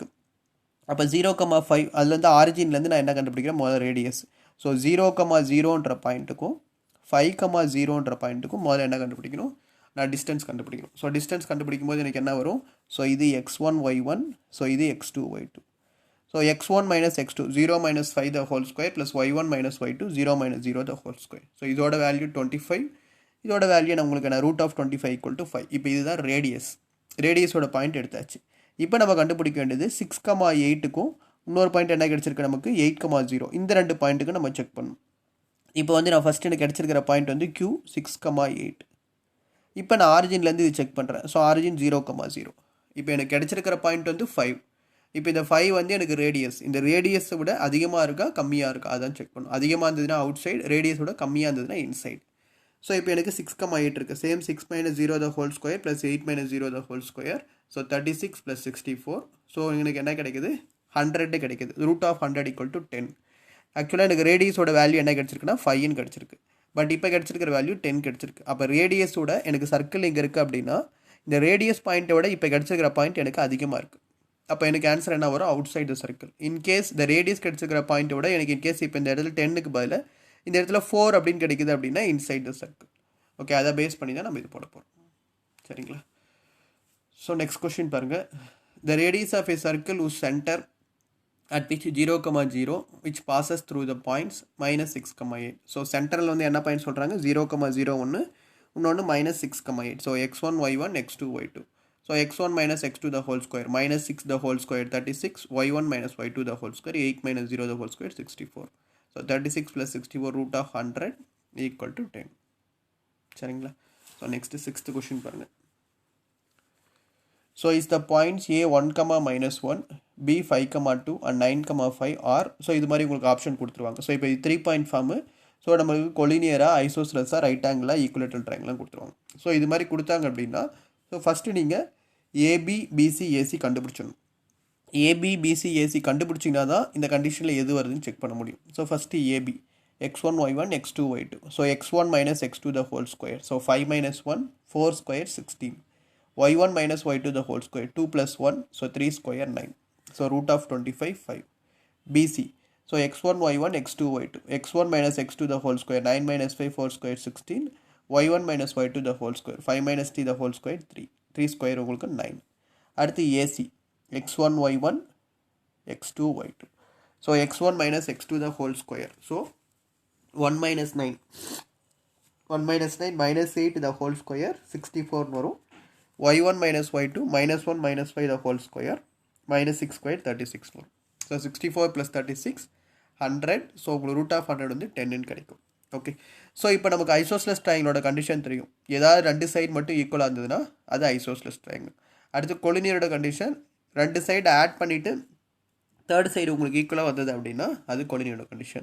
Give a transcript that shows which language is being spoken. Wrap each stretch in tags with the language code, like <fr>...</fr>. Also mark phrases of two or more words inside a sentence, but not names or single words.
<ta>அப்போ 0,5 அதுலேருந்து ஆரிஜின்லேருந்து நான் என்ன கண்டுபிடிக்கிறேன் முதல்ல ரேடியஸ். ஸோ 0,0ன்ற பாயிண்ட்டுக்கும் 5,0ன்ற பாயிண்ட்டுக்கும் முதல்ல என்ன கண்டுபிடிக்கணும், நான் டிஸ்டன்ஸ் கண்டுபிடிக்கணும். ஸோ டிஸ்டன்ஸ் கண்டுபிடிக்கும் போது எனக்கு என்ன வரும், ஸோ இது x1 y1, ஸோ இது x2 y2.</ta> <en>ஸோ x1 minus x2 0 minus 5 the whole square plus y1 minus y2 0 minus 0 the whole square.</en> <ta>ஸோ இதோட வேல்யூ 25, இதோட வேல்யூ நம்மளுக்கு என்ன</ta> <en>root of</en> <ta>25 = 5. இப்போ இதுதான் ரேடியஸ், ரேடியஸோட பாயிண்ட் எடுத்தாச்சு. இப்போ நம்ம கண்டுபிடிக்க வேண்டியது 6,8க்கும் இன்னொரு பாயிண்ட் என்ன கிடச்சிருக்கு நமக்கு 8,0. இந்த ரெண்டு பாயிண்ட்டுக்கு நம்ம செக் பண்ணணும். இப்போ வந்து நான் ஃபஸ்ட்டு எனக்கு கிடச்சிருக்கிற பாயிண்ட் வந்து Q6,8. இப்போ நான் ஆரிஜின்லேருந்து இது செக் பண்ணுறேன். ஸோ ஆரிஜின் 0,0. இப்போ எனக்கு கிடச்சிருக்கிற பாயிண்ட் வந்து 5. இப்போ இந்த 5 வந்து எனக்கு ரேடியஸ், இந்த ரேடியஸை விட அதிகமாக இருக்கா கம்மியாக இருக்கா அதான் செக் பண்ணணும். அதிகமாக இருந்ததுன்னா</ta> <en>out side,</en> <ta>ரேடியஸோட கம்மியாக இருந்ததுன்னா இன்சைடு. ஸோ இப்போ எனக்கு 6,8 இருக்குது.</ta> <en>சேம் 6 minus 0 the whole square plus 8 minus 0 the whole square. ஸோ 36 plus 64.</en> <ta>ஸோ எனக்கு என்ன கிடைக்குது, 100 கிடைக்குது.</ta> <en>root of 100 = 10.</en> <ta>ஆக்சுவலாக எனக்கு ரேடியஸோட வேல்யூ என்ன கிடச்சிருக்குன்னா 5ன்னு கிடச்சிருக்கு. பட் இப்போ கிடச்சிருக்கிற வேல்யூ 10 கிடச்சிருக்கு. அப்போ ரேடியஸோட எனக்கு சர்க்கிள் இங்கே இருக்குது அப்படின்னா இந்த ரேடியஸ் பாயிண்ட்டோட இப்போ கிடச்சிருக்கிற பாயிண்ட் எனக்கு அதிகமாக இருக்குது. அப்போ எனக்கு ஆன்சர் என்ன வரும்,</ta> <en>out side the circle.</en> <ta>இன்கேஸ் இந்த ரேடியஸ் கிடச்சிருக்கிற பாயிண்ட்டோட எனக்கு இன்கேஸ் இப்போ இந்த இடத்துல 10க்கு பதில் இந்த இடத்துல 4 அப்படின்னு கிடைக்குது அப்படின்னா</ta> <en>inside the circle.</en> <ta>ஓகே, அதை பேஸ் பண்ணி தான் நம்ம இது போட போகிறோம். சரிங்களா?</ta> <en>so next question</en> <ta>பாருங்கள்.</ta> <en>த ரேடியஸ் ஆஃப் a circle whose center at which 0,0 which passes through the points -6,8.</en> <ta>ஸோ சென்டரில் வந்து என்ன பாயிண்ட் சொல்கிறாங்க, 0,0 ஒன்று, இன்னொன்று -6,8.</ta> <en>ஸோ x1 y1 x2 y2. So x1 minus x2 the whole square minus 6 the whole square 36, y1 minus y2 the whole square 8 minus 0 the whole square 64. So 36 plus 64 root of 100 equal to 10. சரிங்களா? So next 6th question பாருங்க. So is the points a 1, -1, b 5, 2 and 9, 5 are.</en> <ta>So இது மாதிரி உங்களுக்கு ஆப்ஷன் கொடுத்துருவாங்க. ஸோ இப்போ இது 3</ta> <en>point formula.</en> <ta>ஸோ நம்மளுக்கு கொலினியராக ஐசோஸ்லஸாக ரைட் ஆங்கிளாக ஈக்குவலேட்டல் ட்ரையாங்கிளாக கொடுத்துருவாங்க. ஸோ இது மாதிரி கொடுத்தாங்க அப்படின்னா</ta> <en>so first</en> <ta>நீங்கள்</ta> <en>AB BC AC</en> <ta>கண்டுபிடிச்சிடணும்.</ta> <en>AB BC AC</en> <ta>கண்டுபிடிச்சிங்கன்னா தான் இந்த கண்டிஷனில் எது வருதுன்னு செக் பண்ண முடியும்.</ta> <en>so first AB x1 y1 x2 y2. ஸோ x1 minus x2 the whole square. ஸோ 5 minus 1 4 square 16. y1 minus y2 the whole square 2 plus 1. ஸோ 3 square 9. ஸோ root of 25 5. BC. ஸோ x1 y1 x2 y2. x1 minus x2 the whole square 9 minus 5 4 square 16. y1 minus y2 the whole square 5 minus 3 the whole square 3 ஸ்கொயர் உங்களுக்கு 9. அடுத்து ஏசி x1 y1 x2 y2. ஸோ x1 minus x2 the whole square. ஸோ 1 minus 9 minus 8 the whole square 64 வரும். y1 minus y2 minus 1 minus 5 the whole square minus 6 square 36 வரும். ஸோ 64 plus 36 100.</en> <ta>ஸோ உங்களுக்கு</ta> <en>root of</en> <ta>100 வந்து 10ன்னு கிடைக்கும். ஓகே, ஸோ இப்போ நமக்கு ஐசோஸ்லஸ் ட்ரையாங்கிளோட கண்டிஷன் தெரியும். ஏதாவது ரெண்டு சைடு மட்டும் ஈக்குவலாக இருந்ததுன்னா அது</ta> <en>isosceles triangle.</en> <ta>அடுத்து கொலினியரோட கண்டிஷன், ரெண்டு சைடு ஆட் பண்ணிவிட்டு</ta> <en>third side</en> <ta>உங்களுக்கு ஈக்குவலாக வந்தது அப்படின்னா அது கொலினியரோட கண்டிஷன்.</ta>